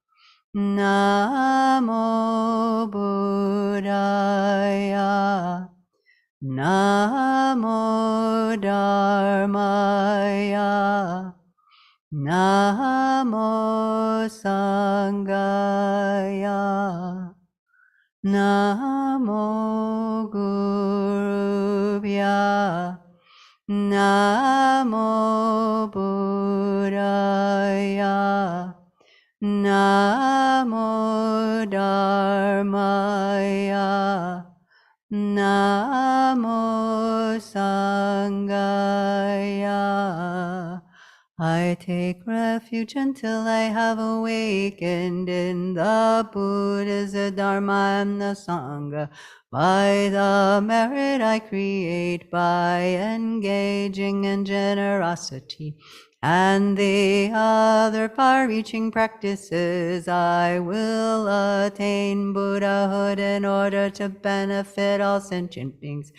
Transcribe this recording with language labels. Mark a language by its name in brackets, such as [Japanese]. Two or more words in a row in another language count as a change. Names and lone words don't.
[Sanskrit] नमो बुद्धाय, नमो धर्माय, नमो सङ्घाय, नमो गुरुभ्य, नमो बुद्धाय. नमो धर्माय, नमो सङ्गाय. [English] I take refuge until I have awakened in the Buddhas, the Dharma, and the Sangha. By the merit I create by engaging in generosity and the other far-reaching practices, I will attain Buddhahood in order to benefit all sentient beings.